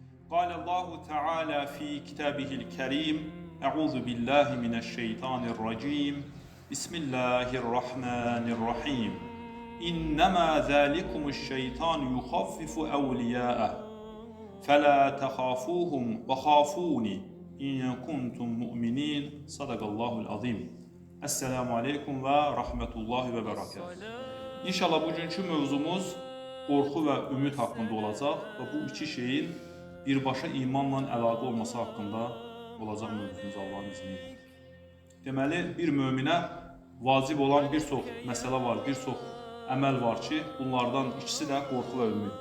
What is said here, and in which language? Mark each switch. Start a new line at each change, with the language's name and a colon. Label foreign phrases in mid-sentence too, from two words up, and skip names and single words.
Arabic: قال الله تعالى في كتابه الكريم أعوذ بالله من الشيطان الرجيم بسم الله الرحمن الرحيم إنما ذلكم الشيطان يخفف أولياءه فلا تخافوهم وخافوني إن كنتم مؤمنين صدق الله العظيم. السلام عليكم ورحمة الله وبركاته.
Azerbaijani: İnşallah bugünkü mövzumuz qorxu və ümid haqqında olacaq və bu iki şeyin birbaşa imanla əlaqə olması haqqında olacaq mövzumuz Allahın izni ilə. Deməli, bir möminə vacib olan bir çox məsələ var, bir çox əməl var ki, bunlardan ikisi də qorxu və ümiddir.